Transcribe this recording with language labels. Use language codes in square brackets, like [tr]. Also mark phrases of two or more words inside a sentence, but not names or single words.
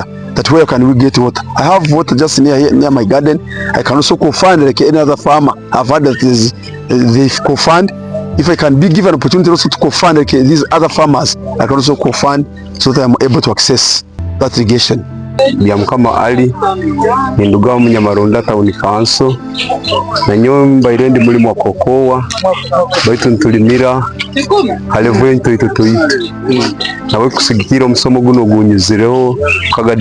[en] That where can we get water? I have water just near my garden. I can also co-fund like any other farmer. I've heard that they co-fund. If I can be given an opportunity also to co-fund like these other farmers, I can also co-fund so that I'm able to access that irrigation. [nyo] Byamukama Ali ninduga wa Munyamarunda Town Council na nyomba irendi muri mwa kokoa baitu ntulimira halevuye ntoito toito nawe kusigikira omusomo guno gunyuzireho Kagadi